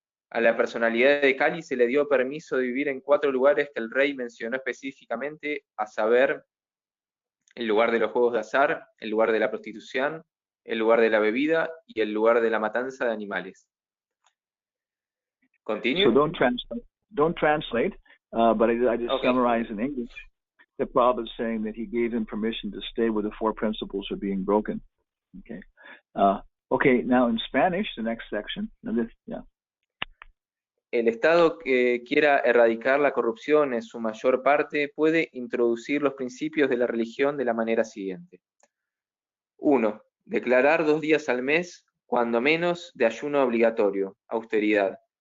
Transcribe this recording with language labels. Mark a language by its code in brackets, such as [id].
[es] A la personalidad de Kali se le dio permiso de vivir en 4 lugares que el rey mencionó específicamente, a saber, el lugar de los juegos de azar, el lugar de la prostitución, el lugar de la bebida y el lugar de la matanza de animales. [en] Continue. So don't translate, but I just summarize in English. The Prabhupada is saying that he gave him permission to stay where the 4 principles are being broken. Okay. Okay, now in Spanish, the next section. [es] El Estado que quiera erradicar la corrupción en su mayor parte puede introducir los principios de la religión de la manera siguiente. 1. Declarar 2 días al mes, cuando menos, de ayuno obligatorio, austeridad.